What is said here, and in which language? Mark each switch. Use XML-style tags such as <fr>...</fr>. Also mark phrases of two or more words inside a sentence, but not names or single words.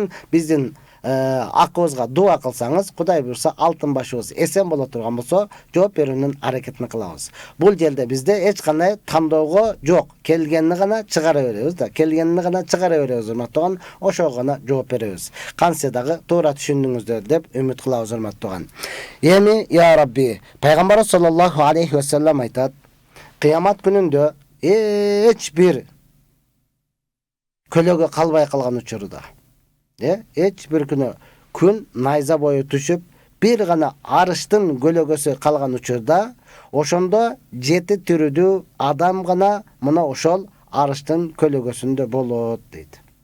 <ky>Биздин акыбызга дуа кылсаңыз, Кудай буйрса алтын башыбыз эсен боло турган болсо, жооп берүүнүн аракетин кылабыз. Бул жерде бизде эч кандай тандоого жок. Келгенini гана чыгара беребиз да. Келгенini гана чыгара беребиз, урматтаган. Ошого гана жооп беребиз. Канча дагы туура түшүндүңүздөр деп үмүт кылабыз, урматтаган. Эми</ky> <ar>يا ربي,</ar> <ky>пайгамбар</ky> <ar>صلى الله عليه و سلم</ar> <ky>айтат: кыямат күнүндө эч бир көлөгө калбай калган учурда, эч бир күн найза бою түшүп, бир гана арыштын көлөгөсү калган учурда, ошондо 7 түрүдүү адам гана мына ошол арыштын көлөгөсүндө болот дейт.</ky>